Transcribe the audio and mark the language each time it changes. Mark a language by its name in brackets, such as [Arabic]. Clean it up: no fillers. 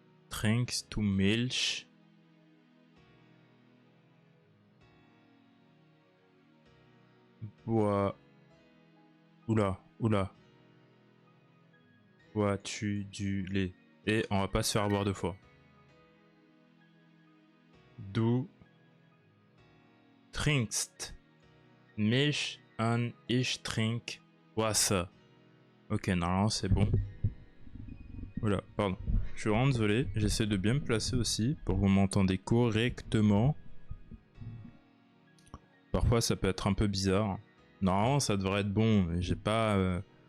[German] Trinkst du Milch? [French] Bois. Oula. Bois-tu du lait? Et on va pas se faire boire deux fois. [German] Du trinkst Milch und ich trink Wasser. [French] Ok, normalement c'est bon. Oula, pardon. Je suis vraiment désolé. J'essaie de bien me placer aussi pour que vous m'entendez correctement. Parfois ça peut être un peu bizarre. Normalement ça devrait être bon, mais j'ai pas...